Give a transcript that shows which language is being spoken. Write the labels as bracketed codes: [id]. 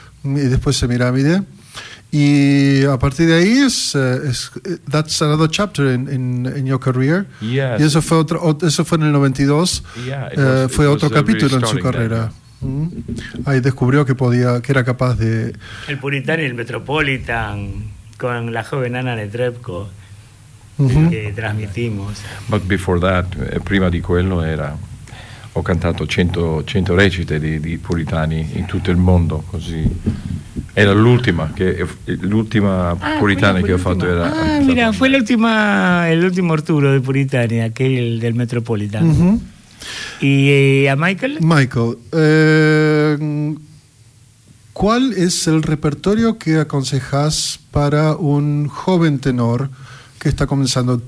[es] y después Semiramide. Y a partir de ahí es [en] that's another chapter in your career. Yes. [es] Y eso fue en el 92. [en] Yeah, it was [es] fue otro capítulo really en su carrera. Ahí descubrió que podía, que era capaz de el Puritan y el Metropolitan con la joven Ana Netrebko, que transmitimos. [en] But before that, [it] prima di quello era, ho cantato 100 recite di Puritani in tutto il mondo, così. Era l'ultima, Puritana che ho fatto. [es] Fue el último Arturo de Puritani, aquel del Metropolitan. Uh-huh. ¿Y a Michael? Michael, ¿cuál es el repertorio que aconsejas para un joven tenor que está comenzando?